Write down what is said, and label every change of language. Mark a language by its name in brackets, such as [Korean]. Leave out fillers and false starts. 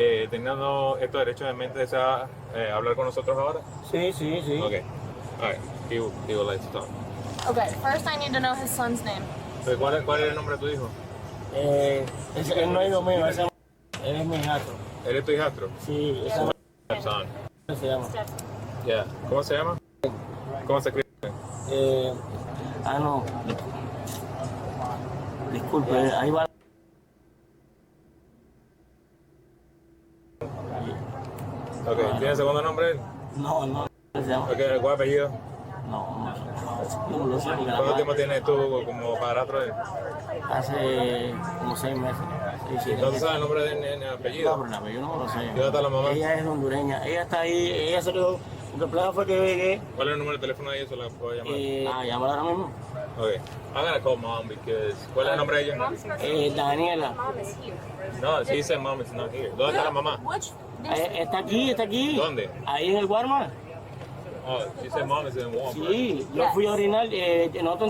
[Spanish] Teniendo estos derechos en mente, ¿desea hablar con nosotros ahora? Sí, sí, sí. [English] Ok. All right. He would like to talk. Okay, first I need to know his son's name. [Spanish] ¿Cuál es el nombre de tu hijo? Él no es hijo mío, él es mi hijastro. ¿Eres tu hijastro? Sí, ese [English] Son. [Spanish] se llama. Yeah. ¿Cómo se llama? ¿Cómo se escribe? No. Disculpe, ahí va. Ok. ¿Tiene segundo nombre él? No, se llama. Ok. ¿Cuál apellido? No lo sé. ¿Cuánto tiempo tienes tú como padrastro de él? Hace como 6 meses. Sí. ¿No sabes el nombre del apellido? No, pero el apellido no me lo sé. ¿Dónde está la mamá? Ella es hondureña. Ella está ahí, ella se quedó. Porque el plan fue que llegué. ¿Cuál es el número de teléfono de ella? ¿Se la puedo llamar? Llámala ahora mismo. Ok. [English] I'm gonna call mom because... [Spanish] ¿Cuál es el nombre de ella? Daniela. [English] Mom is here. No, she said mom is not here. [Spanish] ¿Dónde está la mamá? Está aquí. ¿Dónde? Ahí en el Walmart. [English] Oh, she said mom is in Walmart. [Spanish] Sí, yo fui a orinar, nosotros